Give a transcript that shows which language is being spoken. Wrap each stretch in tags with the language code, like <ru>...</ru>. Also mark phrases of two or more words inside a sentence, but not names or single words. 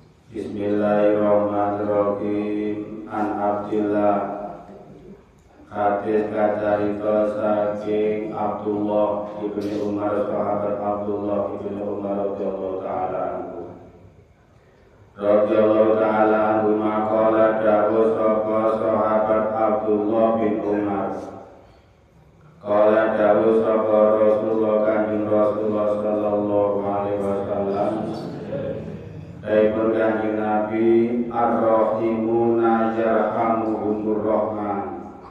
<ar>بسم الله الرحمن الرحيم. عن عبد الله</ar> <jv>hadis kacarita saking Abdullah ibni Umar, sahabat Abdullah ibni Umar</jv> <ar>رضي الله تعالى عنه. رضي الله تعالى عنه ما قال</ar> <jv>dawuh sapa sahabat Abdullah bin Umar. Qala dawuh sapa Rasulullah kanjeng Rasulullah</jv> <ar>صلى الله عليه وسلم.</ar> <jv>Daipun kanjeng Nabi</jv> <ar>الراحمون يرحمهم الرحمن.</ar>